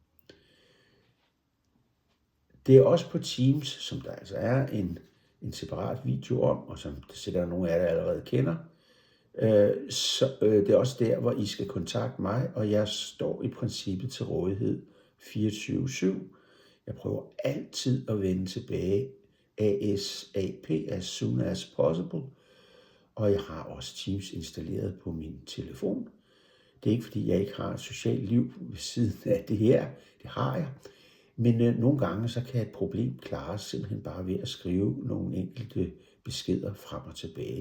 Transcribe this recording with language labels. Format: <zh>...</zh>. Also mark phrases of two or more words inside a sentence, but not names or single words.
<da>Det er også på Teams, som der altså er en separat video om, og som det sikkert nogle af jer allerede kender. Så det er også der, hvor I skal kontakte mig, og jeg står i princippet til rådighed 24/7. Jeg prøver altid at vende tilbage ASAP,</da> <en>as soon as possible.</en> <da>Og jeg har også Teams installeret på min telefon. Det er ikke fordi, jeg ikke har et socialt liv ved siden af det her. Det har jeg. Men nogle gange så kan et problem klares simpelthen bare ved at skrive nogle enkelte beskeder frem og tilbage.</da>